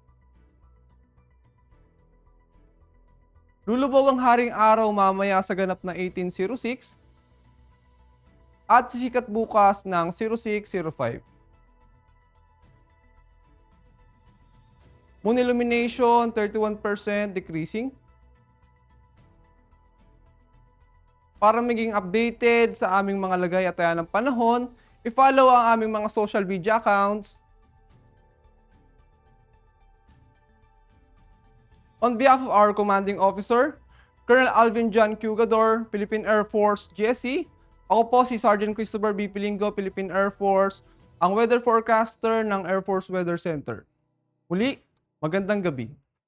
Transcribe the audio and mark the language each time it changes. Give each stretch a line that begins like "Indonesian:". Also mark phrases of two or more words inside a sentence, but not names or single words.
Filipino: Lulubog ang haring araw mamaya sa ganap na 18:06 at sisikat bukas ng 06:05.
English: Moon illumination 31% decreasing.
Filipino: Para maging updated sa aming mga lagay at taya ng panahon, i-follow ang aming mga
English: social media accounts. On behalf of our commanding officer, Colonel Alvin John Cugador, Philippine Air Force, GSE,
Filipino: ako po si
English: Sergeant Christopher B.
Filipino: Pilingo, Philippine Air Force, ang weather forecaster ng Air Force Weather Center. Muli, magandang gabi.